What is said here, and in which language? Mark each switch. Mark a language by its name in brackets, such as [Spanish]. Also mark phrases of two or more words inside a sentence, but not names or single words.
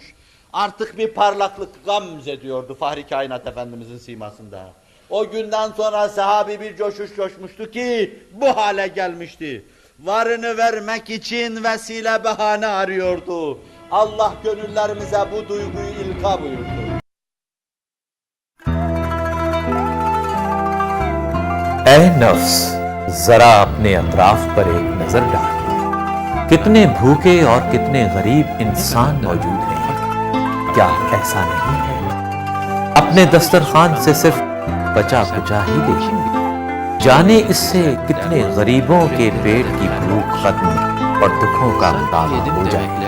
[Turkish] Artık bir parlaklık gamze diyordu Fahri Kainat Efendimizin simasında. O günden sonra sahabi bir coşuş coşmuştu ki bu hale gelmişti. Varını vermek için vesile bahane arıyordu. Allah gönüllerimize bu duyguyu ilka buyurdu. [Hindi] ऐ नफ्स जरा अपने अतराफ पर एक नजर डाल, कितने भूखे और कितने गरीब इंसान मौजूद हैं, क्या ऐसा नहीं है? अपने दस्तरखान से सिर्फ बचा कुचा ही देखेंगे, जाने इससे कितने गरीबों के पेट की भूख खत्म और दुखों का मुकाबला हो जाए।